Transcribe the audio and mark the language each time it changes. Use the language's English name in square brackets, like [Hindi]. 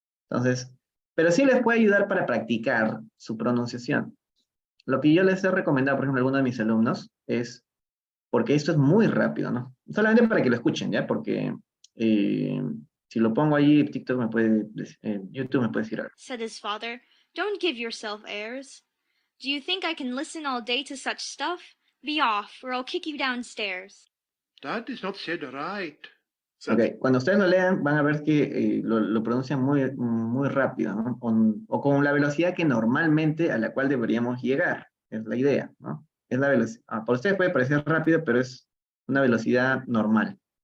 [Spanish] Entonces, pero sí les puede ayudar para practicar su pronunciación. Lo que yo les he recomendado, por ejemplo, a algunos de mis alumnos, es, porque esto es muy rápido, ¿no? Solamente para que lo escuchen, ¿ya? Porque si lo pongo allí, TikTok YouTube me puede decir algo. [English] Said his father, don't give yourself airs. Do you think I can listen all day to such stuff? Be off, or I'll kick you downstairs. That is not said right. [Spanish] Ok, cuando ustedes lo lean, van a ver que lo pronuncian muy rápido, ¿no? O con la velocidad que normalmente a la cual deberíamos llegar, es la idea, ¿no? Es la velocidad. Para ustedes puede parecer rápido, pero es una velocidad normal.